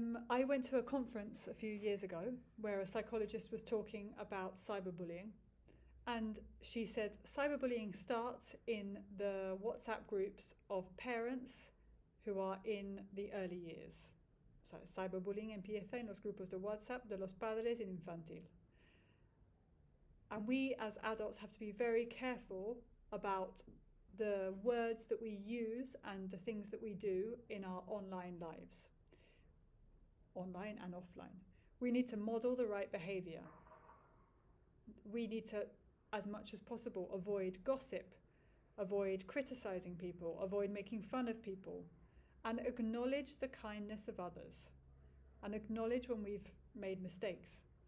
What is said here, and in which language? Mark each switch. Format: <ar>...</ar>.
<en>I went to a conference a few years ago where a psychologist was talking about cyberbullying, and she said cyberbullying starts in the WhatsApp groups of parents who are in the early years.</en> <es>So cyberbullying empieza en los grupos de WhatsApp de los padres en infantil.</es> <en>And we as adults have to be very careful about the words that we use and the things that we do in our online lives, online and offline. We need to model the right behavior. We need to, as much as possible, avoid gossip, avoid criticizing people, avoid making fun of people, and acknowledge the kindness of others, and acknowledge when we've made mistakes.</en>